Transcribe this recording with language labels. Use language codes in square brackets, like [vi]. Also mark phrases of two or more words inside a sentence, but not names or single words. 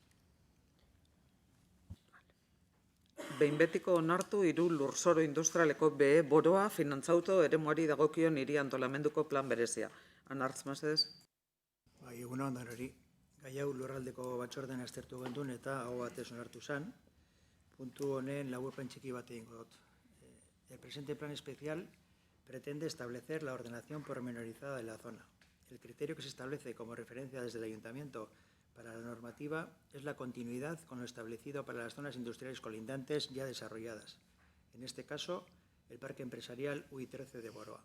[eu] Behin betiko onartu 3 lurzoro industrialeko BE boroa finantzauto eremuari dagokion hiri antolamenduko plan berezia. Anartz, mesedez? Egun ondan hori, gai hau lurraldeko batzordean aztertu gendun eta hau batez onartu zen. Puntu honen laburpen txiki bat egingo dut. [es] El presente plan especial pretende establecer la ordenación pormenorizada de la zona. El criterio que se establece como referencia desde el Ayuntamiento para la normativa es la continuidad con lo establecido para las zonas industriales colindantes ya desarrolladas. En este caso, el Parque Empresarial UI13 de Boroa.